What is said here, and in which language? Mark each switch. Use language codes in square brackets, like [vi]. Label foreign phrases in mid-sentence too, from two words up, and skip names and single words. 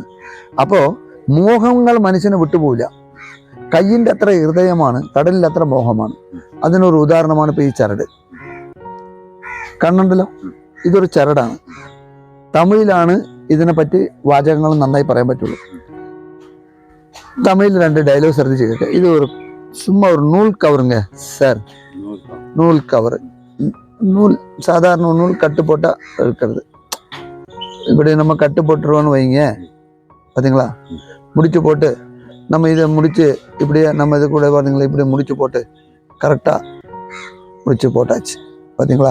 [ml] അപ്പോ മോഹങ്ങൾ മനുഷ്യനെ വിട്ടുപോകില്ല. കയ്യിൻ്റെ അത്ര ഹൃദയമാണ്, കടലിൽ അത്ര മോഹമാണ്. അതിനൊരു ഉദാഹരണമാണ് ഇപ്പൊ ഈ ചരട്. കണ്ണുണ്ടല്ലോ, ഇതൊരു ചരടാണ്. തമിഴിലാണ് ഇതിനെപ്പറ്റി വാചകങ്ങൾ നന്നായി പറയാൻ പറ്റുള്ളൂ. തമിഴിൽ 2 ഡയലോഗ് ശ്രദ്ധിച്ച് കേൾക്കുക. ഇത് ഒരു [ta] சும்மா ஒரு நூல் கவருங்க சார், நூல் கவர். நூல் சாதாரண நூல் கட்டு போட்டா இருக்கிறது. இப்படி நம்ம கட்டு போட்டுருவோன்னு வைங்க, பார்த்தீங்களா? முடிச்சு போட்டு நம்ம இதை முடிச்சு இப்படியே நம்ம இது கூட பார்த்தீங்களா, இப்படி முடிச்சு போட்டு கரெக்டாக முடிச்சு போட்டாச்சு, பார்த்தீங்களா?